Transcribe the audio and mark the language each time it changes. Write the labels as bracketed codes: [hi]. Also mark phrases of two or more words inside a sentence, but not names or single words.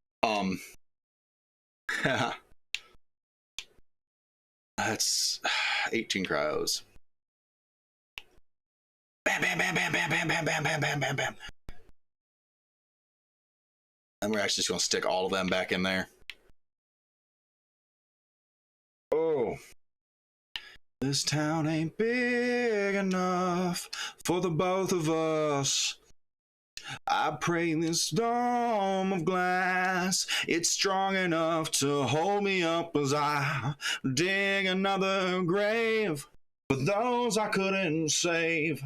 [en] That's 18 cryos. Bam, bam, bam, bam, bam, bam, bam, bam, bam, bam, bam, bam. And we're actually just gonna stick all of them back in there. Oh. This town ain't big enough for the both of us. I pray this dome of glass, it's strong enough to hold me up as I dig another grave for those I couldn't save.